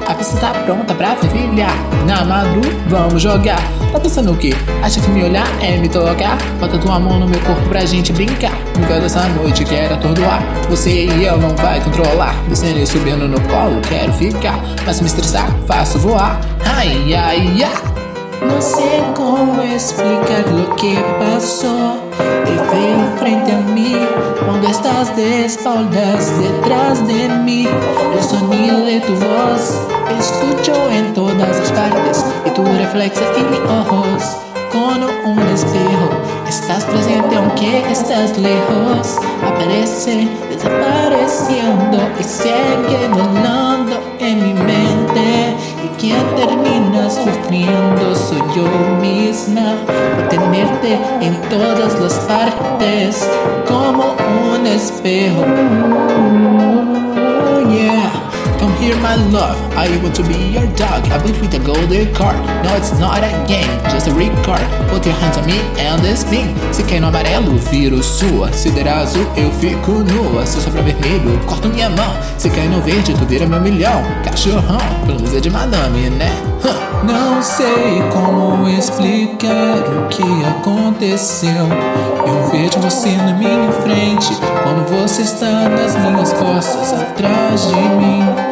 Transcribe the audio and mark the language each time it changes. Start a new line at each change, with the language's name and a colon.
Portuguese: A pista tá pronta pra fervilhar. Na madru, vamos jogar. Tá pensando o quê? Acha que me olhar é me tocar? Bota tua mão no meu corpo pra gente brincar. No véu dessa noite quero atordoar. Você e eu não vai controlar. Descendo e subindo no colo, quero ficar. Mas se me estressar, faço voar. Ai, ai, ai.
Spanish: No sé cómo explicar lo que pasó. Te veo frente a mí cuando estás de espaldas detrás de mí. El sonido de tu voz escucho en todas las partes. Y tu reflejo en mis ojos como un espejo. Estás presente aunque estás lejos. Aparece desapareciendo y sigue volando en mi mente. Quien termina sufriendo soy yo misma por tenerte en todas las partes como un espejo.
English: Come here, my love, I want to be your dog. I built with a golden car. No, it's not a game, just a red car. Put your hands on me and spin.
Portuguese: Se cai no amarelo, viro sua. Se der azul, eu fico nua. Se sobra vermelho, corto minha mão. Se cai no verde, tu vira meu milhão. Cachorrão, blusa de madame, né? Não sei como explicar o que aconteceu. Eu vejo você na minha frente. Quando você está nas minhas costas, atrás de mim.